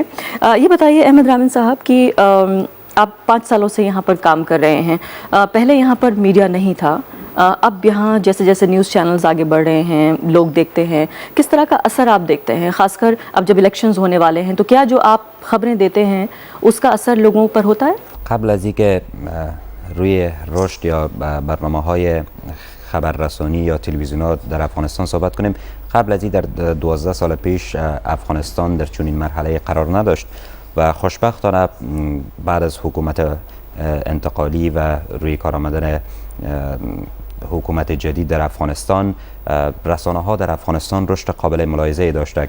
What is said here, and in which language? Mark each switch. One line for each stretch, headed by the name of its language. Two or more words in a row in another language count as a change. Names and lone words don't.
Hindi: ये बताइए अहमद रामिन साहब कि आप 5 सालों से यहाँ पर काम कर रहे हैं। पहले यहाँ पर मीडिया नहीं था, अब यहाँ जैसे जैसे
English: news channels
Hindi: आगे बढ़ रहे हैं, लोग देखते हैं, किस तरह का असर आप देखते हैं? ख़ासकर अब जब इलेक्शंस होने वाले हैं तो क्या जो आप ख़बरें देते हैं उसका असर लोगों पर होता है?
Persian: قبل از اینکه روی رشد یا برنامه‌های خبررسانی یا تلویزیون‌ها در افغانستان صحبت کنیم، قبل از این در 12 سال پیش افغانستان در چنین مرحله قرار نداشت و خوشبختانه بعد از حکومت انتقالی و روی کار آمدن حکومت جدید در افغانستان، رسانه ها در افغانستان رشد قابل ملاحظه داشته.